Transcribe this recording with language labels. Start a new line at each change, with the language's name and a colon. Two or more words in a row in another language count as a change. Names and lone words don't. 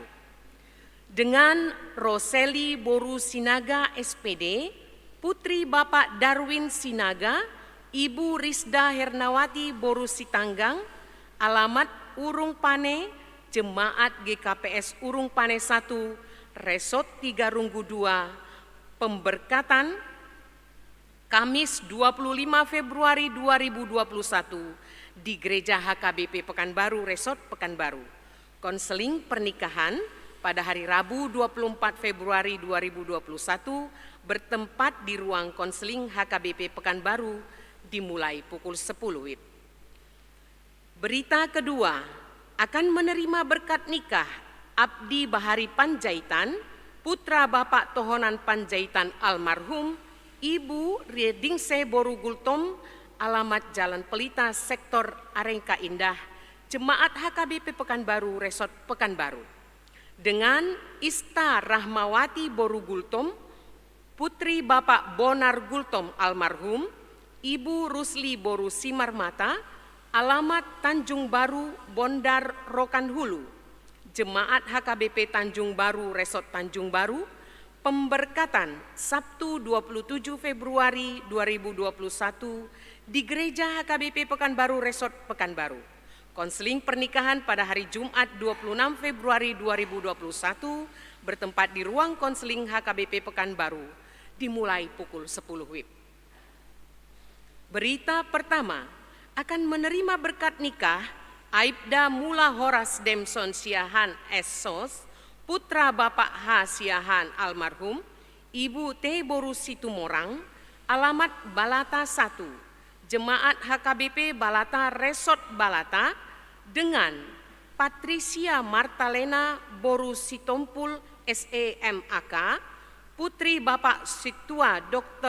Indonesian: Dengan Roseli Boru Sinaga SPD, putri Bapak Darwin Sinaga, Ibu Risda Hernawati Boru Sitanggang, alamat Urung Pane, Jemaat GKPS Urung Pane 1, Resort 3 Runggu 2, pemberkatan Kamis 25 Februari 2021 di Gereja HKBP Pekanbaru, Resort Pekanbaru. Konseling pernikahan pada hari Rabu 24 Februari 2021 bertempat di ruang konseling HKBP Pekanbaru dimulai pukul 10 WIB. Berita kedua, akan menerima berkat nikah Abdi Bahari Panjaitan, putra Bapak Tohonan Panjaitan almarhum Ibu Riedingse Boru Gultom, alamat Jalan Pelita, Sektor Arengka Indah, Jemaat HKBP Pekanbaru, Resort Pekanbaru. Dengan Ista Rahmawati Boru Gultom, putri Bapak Bonar Gultom almarhum Ibu Rusli Boru Simarmata, alamat Tanjung Baru, Bondar Rokan Hulu, Jemaat HKBP Tanjung Baru, Resort Tanjung Baru, pemberkatan Sabtu 27 Februari 2021 di Gereja HKBP Pekanbaru, Resort Pekanbaru. Konseling pernikahan pada hari Jumat 26 Februari 2021 bertempat di ruang konseling HKBP Pekanbaru, dimulai pukul 10 WIB. Berita pertama, akan menerima berkat nikah Aibda Mula Horas Demson Siahan Essos, putra Bapak H. Siahan almarhum Ibu T. Boru Situmorang, alamat Balata 1, Jemaat HKBP Balata, Resort Balata, dengan Patricia Martalena Boru Sitompul SEMAK, putri Bapak Situa Dr.